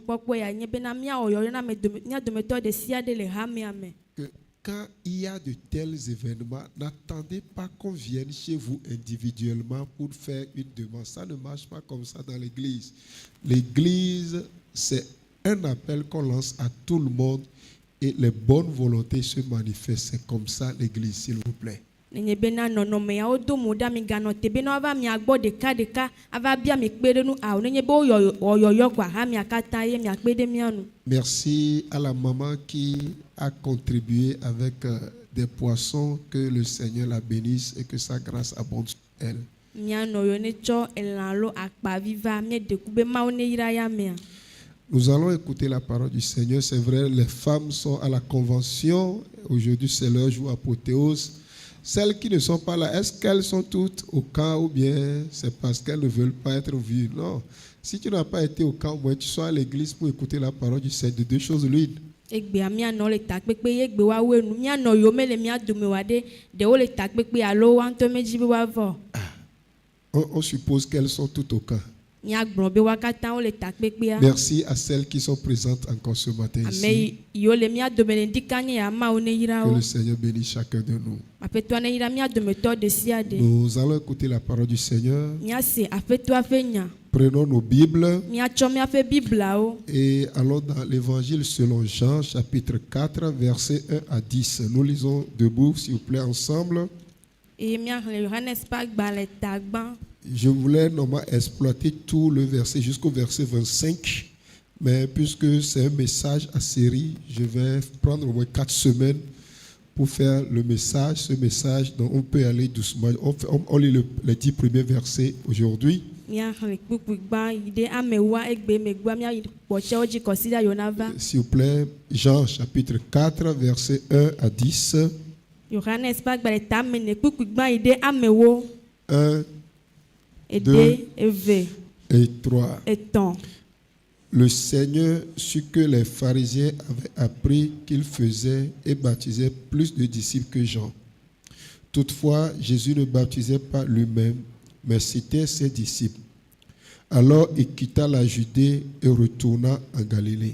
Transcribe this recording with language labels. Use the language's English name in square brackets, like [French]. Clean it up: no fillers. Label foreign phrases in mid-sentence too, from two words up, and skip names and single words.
[French] Que quand il y a de tels événements, n'attendez pas qu'on vienne chez vous individuellement pour faire une demande. Ça ne marche pas comme ça dans l'église. L'église, c'est un appel qu'on lance à tout le monde et les bonnes volontés se manifestent. C'est comme ça l'église, s'il vous plaît. [Ewe] nenye bena nɔnɔme ya wodo mo ɖa mi ganɔ te bena wava mia gbɔ ɖeka ava bia mi kpe ɖe nu awo nenye be woyɔyɔ koa ha mia katã ye mia kpe ɖe mia nu. [French] Merci à la maman qui a contribué avec des poissons. Que le Seigneur la bénisse et que sa grâce abonde sur elle. [Ewe] Mia nɔyɔ ne tsɔ elã lo akpavi va mie deku be mawo ne yra ya mea. [French] Nous allons écouter la parole du Seigneur. C'est vrai, les femmes sont à la convention. Aujourd'hui, c'est leur jour apothéose. Celles qui ne sont pas là, est-ce qu'elles sont toutes au camp ou bien c'est parce qu'elles ne veulent pas être vues? Non. Si tu n'as pas été au camp, moi, tu sois à l'église pour écouter la parole du Seigneur. De deux choses l'une. [Ewe] Egbea mianɔ le takpekpe ye egbe wa woe nu mianɔ yiwo me le mia dome wa ɖe ɖewo le takpekpe alo wa ŋutɔ medzi be woavɔ. [French] On suppose qu'elles sont toutes au camp. [Ewe] Miagblɔ be wa katã wo le takpekpea. [French] Merci à celles qui sont présentes encore ce matin ici. [Ewe] Ame yiwo le mia dome le ŋdika nye ya mawo ne yra [French] Que [Ewe] wo. [French] le Seigneur bénisse chacun de nous. [Ewe] Aƒetɔa ne yra mia dometɔ ɖe sia ɖe. [French] Nous allons écouter la parole du Seigneur. [Ewe] Miase aƒetɔa ƒe nya. [French] Prenons nos Bibles [Ewe] Miatsɔ miaƒe biblawo. [French] et allons dans l'évangile selon Jean, chapitre 4, versets 1 à 10. Nous lisons debout, s'il vous plaît, ensemble. [Ewe] Eye miaxlẽ Yohanes ƒe agbalẽ tagbã. [French] Je voulais normalement exploiter tout le verset jusqu'au verset 25, mais puisque c'est un message à série, je vais prendre au moins 4 semaines pour faire le message. Ce message, donc on peut aller doucement. On lit les 10 premiers versets aujourd'hui. [Ewe] Miaxlẽ kpukpui gbã yi ɖe amewoa egbe megbe miayi kpɔtsewo dzi kɔsi ɖa yona va. [French] S'il vous plaît, Jean chapitre 4, versets 1 à 10. [Ewe] Yohanes ƒe agbalẽ tame ne kpukpui gbã yi ɖe amewo. 1 Ede, eve, [French] et 3. [Ewe] etɔ̃. [French] Le Seigneur sut que les pharisiens avaient appris qu'il faisait et baptisait plus de disciples que Jean. Toutefois, Jésus ne baptisait pas lui-même, mais c'était ses disciples. Alors il quitta la Judée et retourna en Galilée.